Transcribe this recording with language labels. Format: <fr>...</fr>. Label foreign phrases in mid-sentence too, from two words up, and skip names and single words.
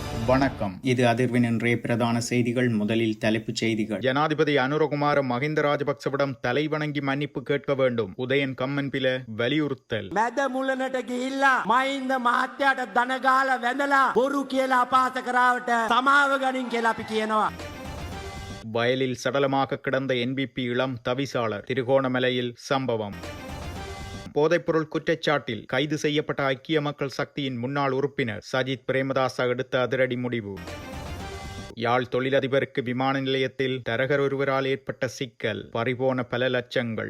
<ta>வணக்கம். இது அதிர்வின் இன்றைய பிரதான செய்திகள். முதலில் தலைப்புச் செய்திகள். ஜனாதிபதி அனுரகுமார மஹிந்த ராஜபக்சவிடம் தலைவணங்கி மன்னிப்பு கேட்க வேண்டும். உதயன் கம்மன்பில வலியுறுத்தல்.</ta> <si>මැද මුලනට ගිහිල්ලා මහින්ද මහත්තයාට දනගාල වැඳලා බොරු කියලා අපහාස කරාවට සමාව ගනින් කියලා අපි කියනවා.</si> <ta>வயலில் சடலமாக கிடந்த என்பிபி இளம் தவிசாளர். திருகோணமலையில் சம்பவம். போதைப்பொருள் குற்றச்சாட்டில் கைது செய்யப்பட்ட ஐக்கிய மக்கள் சக்தியின் முன்னாள் உறுப்பினர் சஜித் பிரேமதாச எடுத்த அதிரடி முடிவு. யாழ் தொழிலதிபருக்கு விமான நிலையத்தில் தரகர் ஒருவரால் ஏற்பட்ட சிக்கல், பறிபோன பல லட்சங்கள்.</ta>